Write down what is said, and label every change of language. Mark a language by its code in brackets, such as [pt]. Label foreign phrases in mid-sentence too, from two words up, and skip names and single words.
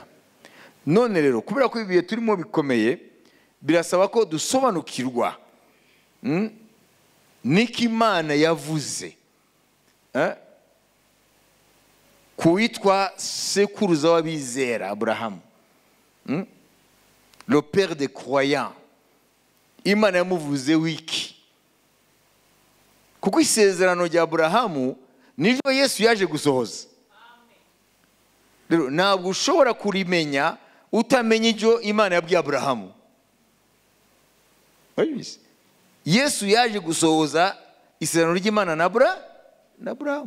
[rw] None rero, kubera ko ibihe turimo bikomeye, birasaba ko dusobanukirwa niki Imana yavuze kuwitwa sekuruza w'abizera Abrahamu, [fr] le père des croyants. [rw] Imana yamuvuze wiki, kuko isezerano rya Abrahamu niryo Yesu yaje gusohoza. Rero ntabwo ushobora kurimenya utamenya ibyo Imana yabwiye Abrahamu. Yesu yaje gusohoza isezerano ry'Imana na Abrahamu.